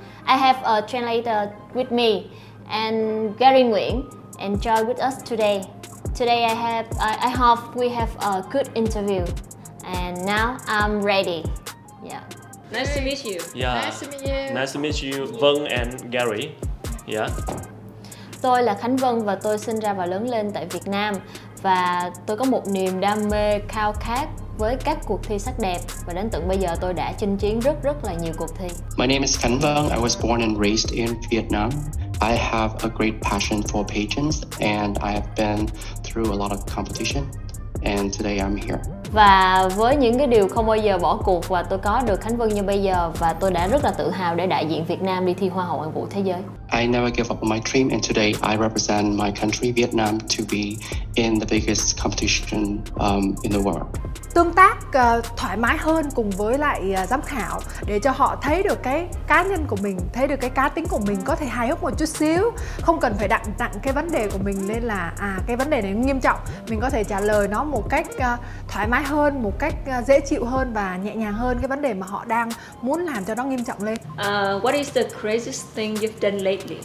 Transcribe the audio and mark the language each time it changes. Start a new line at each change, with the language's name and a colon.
English: I have a translator with me and Gary Nguyễn enjoy with us today. Today I hope we have a good interview. And now I'm ready. Yeah. Nice to meet you. Yeah. Nice to meet you. Nice to meet you, Vân and Gary. Yeah.
Vietnamese: Tôi là Khánh Vân và tôi sinh ra và lớn lên tại Việt Nam. Và tôi có một niềm đam mê khao khát với các cuộc thi sắc đẹp. Và đến tận bây giờ tôi đã chinh chiến rất là nhiều cuộc thi.
English: My name is Khánh Vân. I was born and raised in Vietnam. I have a great passion for pageants and I have been through a lot of competition. And today I'm here.
Vietnamese: Và với những cái điều không bao giờ bỏ cuộc và tôi có được Khánh Vân như bây giờ, và tôi đã rất là tự hào để đại diện Việt Nam đi thi Hoa hậu Hoàn vũ thế giới.
English: I never give up on my dream and today I represent my country Vietnam to be in the biggest competition in the world.
Vietnamese: Tương tác thoải mái hơn cùng với lại giám khảo để cho họ thấy được cái cá nhân của mình, thấy được cái cá tính của mình, có thể hài hước một chút xíu, không cần phải đặt nặng cái vấn đề của mình lên là cái vấn đề này nghiêm trọng, mình có thể trả lời nó một cách thoải mái hơn, một cách dễ chịu hơn và nhẹ nhàng hơn cái vấn đề mà họ đang muốn làm cho nó nghiêm trọng lên.
English: What is the craziest thing you've done lately?